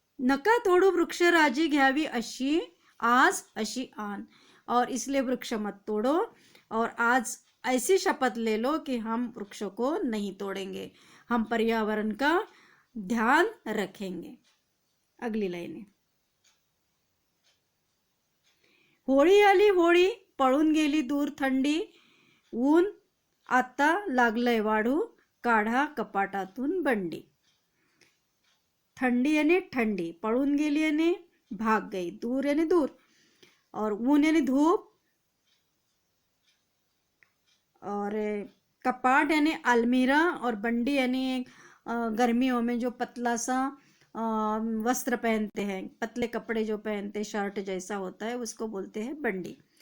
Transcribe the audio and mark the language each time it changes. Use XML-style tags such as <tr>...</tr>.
<mr>नका तोडू वृक्ष राजी घ्यावी अशी आज अशी आन,</mr> <hi>और इसलिए वृक्ष मत तोड़ो और आज ऐसी शपथ ले लो कि हम वृक्षों को नहीं तोड़ेंगे, हम पर्यावरण का ध्यान रखेंगे। अगली लाइन है,</hi> <mr>होळी आली होळी पळून गेली दूर थंडी, ऊन आता लागलंय वाढू, काढा कपाटातून बंडी।</mr> <hi>ठंडी यानी ठंडी, पळून गेली यानी भाग गई, दूर यानी दूर, और ऊन यानी धूप, और कपाट यानी अलमीरा, और बंडी यानी गर्मियों में जो पतला सा वस्त्र पहनते हैं, पतले कपड़े जो पहनते, शर्ट जैसा होता है, उसको बोलते हैं बंडी।</hi>